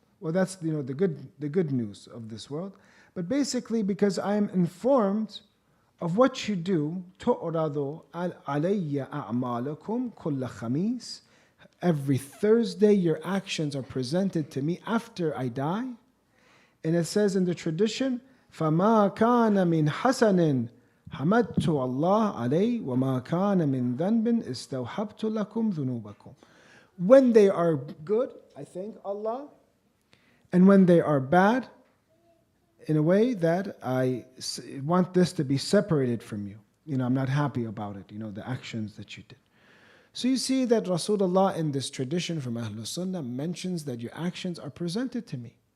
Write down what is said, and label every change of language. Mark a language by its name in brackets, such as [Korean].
[English] Well, that's the good news of this world. But basically, because I am informed of what you do, [Arabic] تُعْرَضُ عَلَيَّ أَعْمَالُكُمْ كُلَّ خَمِيسٍ. [English] Every Thursday, your actions are presented to me after I die. And it says in the tradition, [Arabic] فَمَا كَانَ مِنْ حَسَنٍ حَمَدْتُ اللَّهَ عَلَيْهِ وَمَا كَانَ مِنْ ذَنْبٍ اسْتَوْحَبْتُ لَكُمْ ذُنُوبَكُمْ. [English] When they are good, I thank Allah. And when they are bad, in a way that I want this to be separated from you. I'm not happy about it, the actions that you did. So you see that Rasulullah in this tradition from Ahlul Sunnah mentions that your actions are presented to me.